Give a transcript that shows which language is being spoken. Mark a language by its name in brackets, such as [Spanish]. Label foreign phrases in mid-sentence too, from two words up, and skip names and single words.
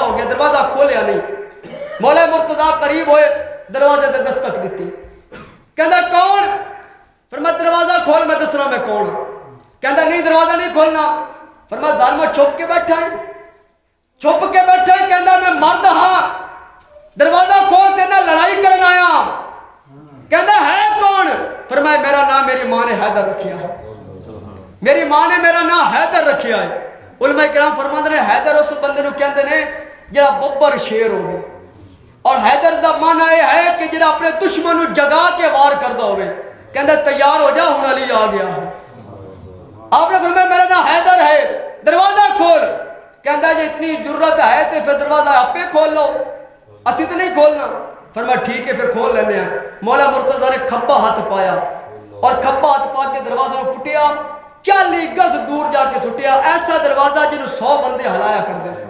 [Punjabi] ہو گیا دروازہ کھولیا نہیں مولا مرتضی قریب ہوئے دروازے تے دستک دیتی کہندا کون فرمایا دروازہ کھول میں دسنا میں کون کہندا نہیں دروازہ نہیں کھولنا فرمایا ظالمہ چھپ کے بیٹھا ہے چھپ کے بیٹھا ہے کہندا میں مرد ہاں دروازہ کھول دینا لڑائی کرن آیا کہندا ہے کون فرمایا میرا نام میری ماں نے حیدر رکھیا ہے میری ماں نے میرا نام حیدر رکھیا ہے علماء کرام فرماندے نے حیدر اس بندے نو کہندے نے جڑا ببر شیر ہوے اور حیدر دا معنی یہ ہے کہ جڑا اپنے دشمن نو جگا کے وار کردا ہوے کہندا تیار ہو جا ہن علی آ گیا ہے آپ نے فرمایا میرا نام حیدر ہے دروازہ کھول کہندا جے اتنی جرت ہے تے پھر دروازہ آپے کھول لو اسی تو نہیں کھولنا فرمایا ٹھیک ہے پھر کھول لینے ہیں مولا مرتضی نے کھبا ہاتھ پایا اور کھبا ہاتھ پا کے دروازے کو پٹیا 40 گز دور جا کے سٹیا ایسا دروازہ جنہوں 100 بندے ہلایا کرتے ہیں